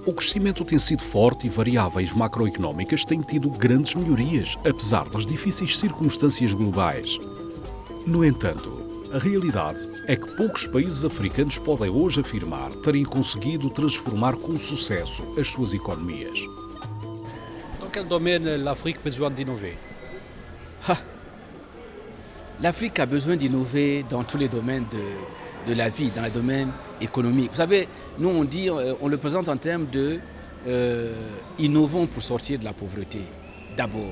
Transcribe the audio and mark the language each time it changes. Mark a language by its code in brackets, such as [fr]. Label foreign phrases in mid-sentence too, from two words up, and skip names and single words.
[pt] O crescimento tem sido forte e variáveis macroeconómicas têm tido grandes melhorias, apesar das difíceis circunstâncias globais. No entanto, a realidade é que poucos países africanos podem hoje afirmar terem conseguido transformar com sucesso as suas economias. [fr] Dans quel domaine l'Afrique a besoin d'innover? L'Afrique a besoin d'innover dans tous les domaines de la vie, dans le domaine économique. Vous savez, nous on le présente en termes de innovons pour sortir de la pauvreté, d'abord.